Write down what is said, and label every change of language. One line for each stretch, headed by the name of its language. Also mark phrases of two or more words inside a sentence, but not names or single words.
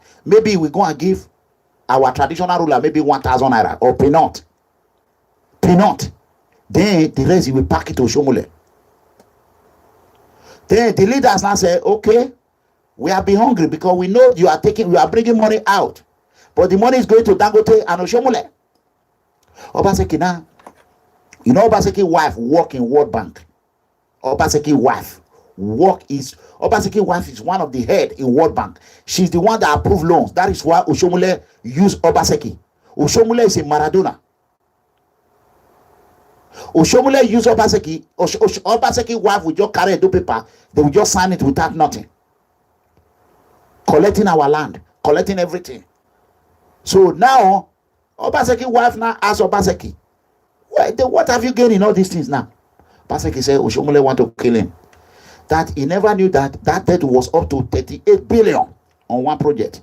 Nigerian Pidgin: Maybe we go and give our traditional ruler maybe 1,000 naira or peanut. Peanut. Then the rest he will pack it to OSHIOMHOLE. Then the leaders now say, okay, we have been hungry because we know you are bringing money out. But the money is going to Dangote and OSHIOMHOLE. Obaseki now, you know Obaseki wife work in World Bank. Obaseki wife is one of the head in World Bank. She's the one that approved loans. That is why OSHIOMHOLE use Obaseki. OSHIOMHOLE is a Maradona. OSHIOMHOLE use Obaseki. Obaseki wife will just carry a do paper. They will just sign it without nothing. Collecting our land, collecting everything. So now, Obaseki wife now asks Obaseki, what have you gained in all these things now? Obaseki said OSHIOMHOLE want to kill him. That he never knew that debt was up to 38 billion on one project.